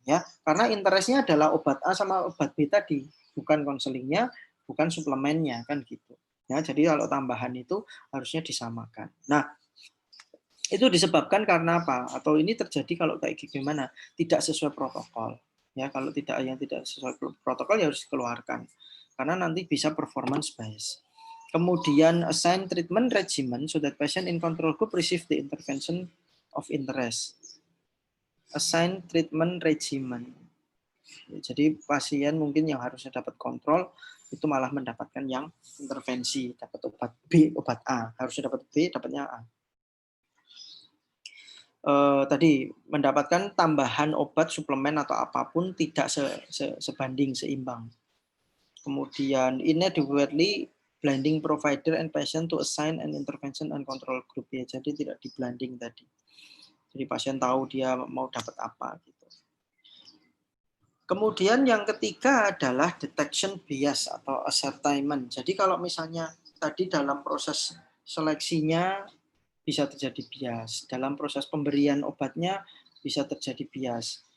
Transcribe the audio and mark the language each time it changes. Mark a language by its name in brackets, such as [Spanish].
[Indonesian] Ya, karena interestnya adalah obat A sama obat B tadi, bukan konselingnya, bukan suplemennya, kan gitu. Ya, jadi kalau tambahan itu harusnya disamakan. Nah, itu disebabkan karena apa? Atau ini terjadi kalau kayak gimana? Tidak sesuai protokol. Ya, kalau yang tidak sesuai protokol ya harus dikeluarkan. Karena nanti bisa performance bias. Kemudian [English] assign treatment regimen so that patient in control group receive the intervention of interest. Assign treatment regimen. [Indonesian] Jadi pasien mungkin yang harusnya dapat kontrol itu malah mendapatkan yang intervensi, dapat obat B, obat A, harusnya dapat B, dapatnya A. Tadi mendapatkan tambahan obat, suplemen atau apapun tidak sebanding, seimbang. Kemudian [English] inadequately blinding provider and patient to assign an intervention and control group, ya. [Indonesian] Jadi tidak di blinding tadi. Jadi pasien tahu dia mau dapat apa gitu. Kemudian yang ketiga adalah detection bias atau ascertainment. Jadi kalau misalnya tadi dalam proses seleksinya bisa terjadi bias, dalam proses pemberian obatnya bisa terjadi bias.